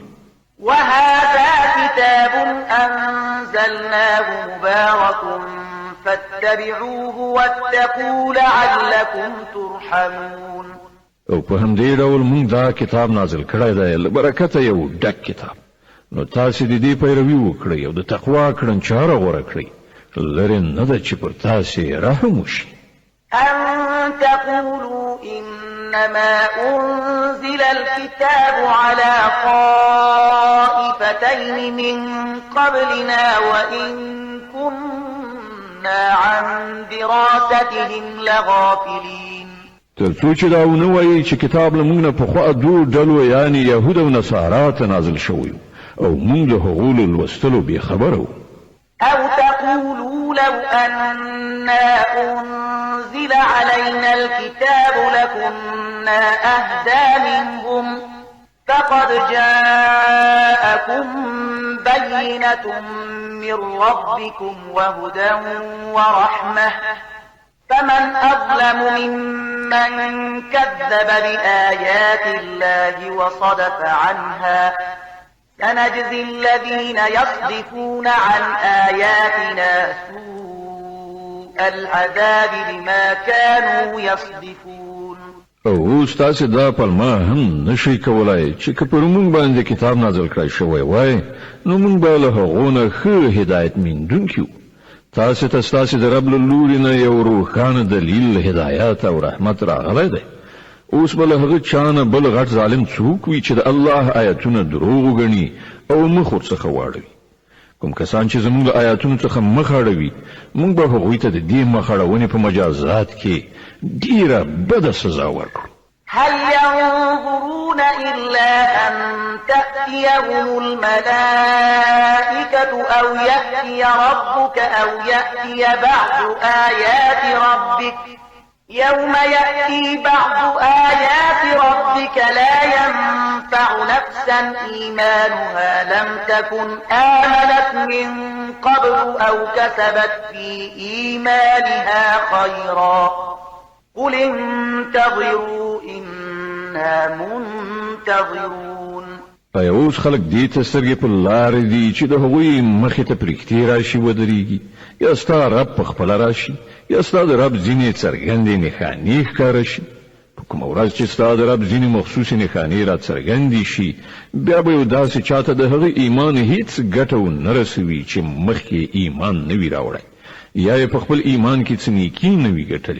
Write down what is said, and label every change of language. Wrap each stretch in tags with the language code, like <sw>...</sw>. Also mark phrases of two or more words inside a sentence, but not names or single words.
<ar>وهذا كتاب أنزلناه مبارك فاتبعوه واتقوا لعلكم ترحمون.</ar> <ps>او په همدې ډول موږ دا کتاب نازل کړی دی له برکته یو ډک کتاب نو تاسو د دې پیروي وکړئ او د تقوا کړنچاره غوره کړئ لرې نه ده چې پر تاسو رحم وشي.</ps> <ar>أن تقولوا إنما أنزل الكتاب على طائفتين من قبلنا وإن كنا عن دراستهم لغافلين.</ar> <ps>ترڅو چې دا ونه وایي چې کتاب له موږ نه پخوا دوه ډلو یعنی یهود او نصارا ته نازل شوی او موږ له هغو له لوستلو بې خبره وو.</ps> <ar>أو تقولوا لو أنا أنزل علينا الكتاب لكنا أهدى منهم فقد جاءكم بينة من ربكم وهدى ورحمة فمن أظلم ممن كذب بآيات الله وصدف عنها سنجزي الذين يصدفون عن آياتنا سوء العذاب بما كانوا يصدفون.</ar> <ps>او تاسو دا پلمه هم نشئ کولای چې که پر موږ باندې کتاب نازل کړی شوی وای نو موږ به له هغو نه ښه هدایت موندونکي وو. تاسو ته ستاسو د رب له لوري نه یو روښانه دلیل هدایت او رحمت راغلی دی. اوس بل هغه چانه بل غټ ظالم څوک وي چې د الله آیاتونه دروغ وګڼي او مخ ورڅخه واړوي. کوم کسان چې زموږ له آیاتونو څخه مخ اړوي موږ به هغوی ته د دې مخ اړونې په مجازات کې ډیره بده سزا ورکړو.</ps> <ar>هل ينظرون إلا أن تأتيهم الملائكة أو يأتي ربك أو يأتي بعض آيات ربك يوم يأتي بعض آيات ربك لا ينفع نفسا إيمانها لم تكن آمنت من قبل أو كسبت في إيمانها خيرا قل انتظروا إنا منتظرون.</ar> <ps>اوس خلک دې ته سترګې په لارې دي چې د هغوی مخې ته پرېږدي راشي ودرېږي یا ستا رب په خپله راشي یا ستا د رب ځینې څرګندې نښانې ښکاره شي. په کومه ورځ چې ستا د رب ځینې مخصوصې نښانې را څرګندې شي بیا به یو داسې چاته د هغه ایمان هیڅ ګټه ونه رسوي چې مخکې ایمان نه وي راوړی یا یې په خپل ایمان کې څه نیکي نه وي ګټلې.</ps>